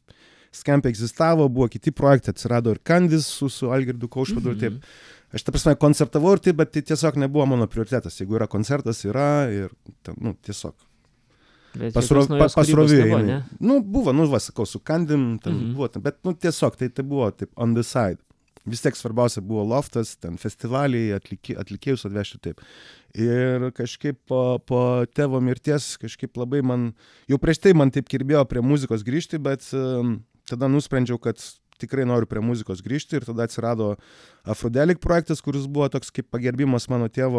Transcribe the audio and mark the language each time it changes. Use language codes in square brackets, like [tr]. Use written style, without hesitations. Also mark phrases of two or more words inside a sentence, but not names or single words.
[lt] Skempai egzistavo, buvo kiti projektai, atsirado ir Kandis su Algirdu Kaušpadu ir taip. Aš ta prasme koncertavau ir taip, bet tai tiesiog nebuvo mano prioritetas. Jeigu yra koncertas, yra ir, nu, tiesiog. Pasroviui. Nu, buvo, nu, va, sakau, su Kandim, ten buvo, ten, bet, nu, tiesiog, tai buvo taip [en] on the side. [lt] Vis tiek svarbiausia buvo Loftas, ten festivaliai, atlikėjus atvežti taip. Ir kažkaip po tėvo mirties kažkaip labai man, jau prieš tai man taip kirbėjo prie muzikos grįžti, bet tada nusprendžiau, kad tikrai noriu prie muzikos grįžti ir tada atsirado Afrodelik projektas, kuris buvo toks kaip pagerbimas mano tėvo.